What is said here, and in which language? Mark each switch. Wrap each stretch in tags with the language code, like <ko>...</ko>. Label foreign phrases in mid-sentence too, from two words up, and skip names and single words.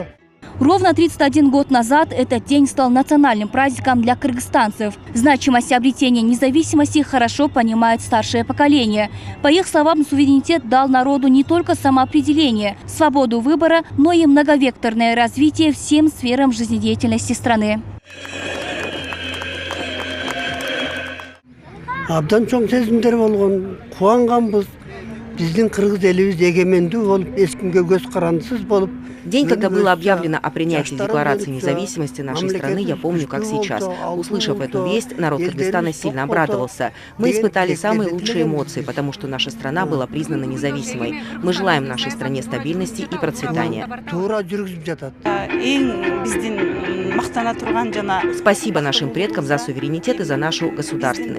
<ru>Ровно 31 год назад этот день стал национальным праздником для кыргызстанцев. Значимость обретения независимости хорошо понимает старшее поколение. По их словам, суверенитет дал народу не только самоопределение, свободу выбора, но и многовекторное развитие всем сферам жизнедеятельности страны.</ru> <ky>Абдан чоң сезимдер болгон, кубанганбыз. Биздин кыргыз элибиз эгемендүү болуп, эч кимге көз карандысыз болуп.</ky> <ru>День, когда было объявлено о принятии Декларации независимости нашей страны, я помню, как сейчас. Услышав эту весть, народ Кыргызстана сильно обрадовался. Мы испытали самые лучшие эмоции, потому что наша страна была признана независимой. Мы желаем нашей стране стабильности и процветания. Спасибо нашим предкам за суверенитет и за нашу государственность.</ru>